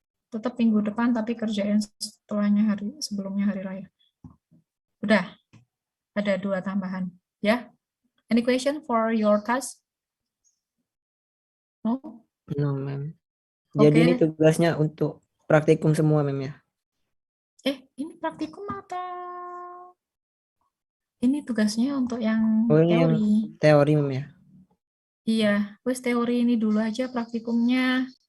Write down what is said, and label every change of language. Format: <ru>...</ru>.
<id>Tetap minggu depan tapi kerjain setelahnya sebelumnya hari raya. Udah, ada 2 tambahan.</id> <en>Ya, any question for your task? No? No, mem.</en> <id>Jadi ini tugasnya untuk praktikum semua, mem ya? Ini praktikum atau ini tugasnya untuk yang Oh, ini teori? yang teori, mem ya? Iya, wis teori ini dulu aja praktikumnya.</id>